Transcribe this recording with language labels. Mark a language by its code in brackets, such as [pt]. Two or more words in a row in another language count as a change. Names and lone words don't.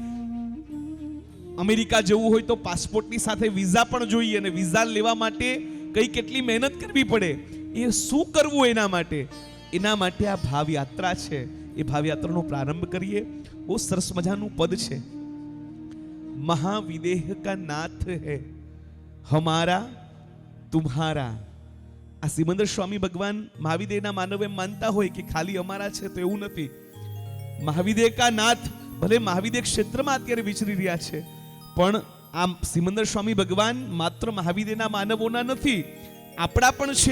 [gu] અમેરિકા જવું હોય તો પાસપોર્ટની સાથે વિઝા પણ જોઈએ અને વિઝા લેવા માટે કેટલી મહેનત કરવી પડે, એ શું કરવું એના માટે આ ભાવ યાત્રા છે. એ ભાવ યાત્રાનો પ્રારંભ કરીએ. બહુ સરસ મજાનું પદ છે. [hi] महाविदेह का नाथ है हमारा तुम्हारा. [gu] આ સિમંદર સ્વામી ભગવાન મહાવિદેહના માનવ એમ માનતા હોય કે ખાલી અમારા છે, તો એવું નથી. [hi] महाविदेह का नाथ, [gu] ભલે મહાવિદેહ ક્ષેત્રમાં અત્યારે વિચરી રહ્યા છે, પણ આ સિમંદર સ્વામી ભગવાન માત્ર મહાવિદેહના માનવોના નથી, આપણા પણ છે.